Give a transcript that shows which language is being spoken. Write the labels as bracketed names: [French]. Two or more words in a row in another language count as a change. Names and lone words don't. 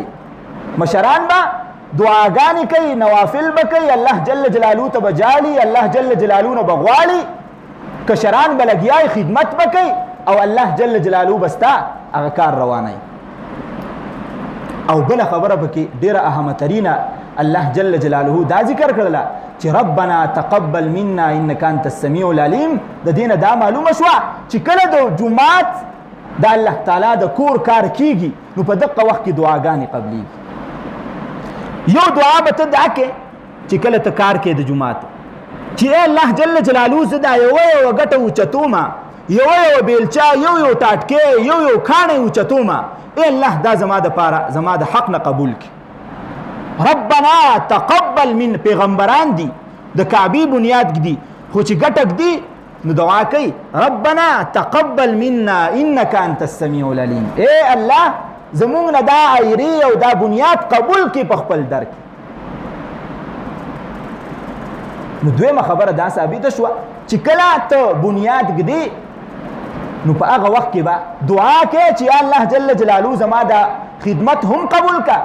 [Pashto] مشران به دعاګانې کوي، نوافل به کوي، الله جل جلاله ته به جالي، الله جل جلاله نه به غواړي، کشران به لګیای خدمت به کوي او الله جل جلاله به ستا هغه کار روانوي. او بله خبره پکې ډېره اهمه ترینه الله جل جلاله دا ذکر کړله چې [Arabic] ربنا تقبل منا انک انت السمیع العلیم. [Pashto] د دې نه دا معلومه شوه چې کله د جومات د الله تعالی د کور کار کیږي نو په دقه وخت کې دعاګانې قبلیږي. یو دعا به ته دا کې چې کله ته کار کې د جومات چې ای الله جل جلاله زه دا یوه ګټه اوچتومه، یوه بیلچه، یو ټاټکې، یو کاڼی اوچتومه، ای الله دا زما دپاره زما د حق نه قبول کړي. [Arabic] ربنا تقبل من [Pashto] پیغمبران دي د کعبې بنیاد ږدي خو چې ګټک دي نو دعا کوي [Arabic] ربنا تقبل منا انک انت السمیع العلیم. [Pashto] ای الله زمونږ نه دا ایرې او دا بنیاد قبول کړي په خپل در کې. نو دویمه خبره دا ثابته شوه چې کله ته بنیاد ږدي نو په هغه وخت کې به دعا کوي چې الله جل جلاله زما دا خدمت هم قبول کا.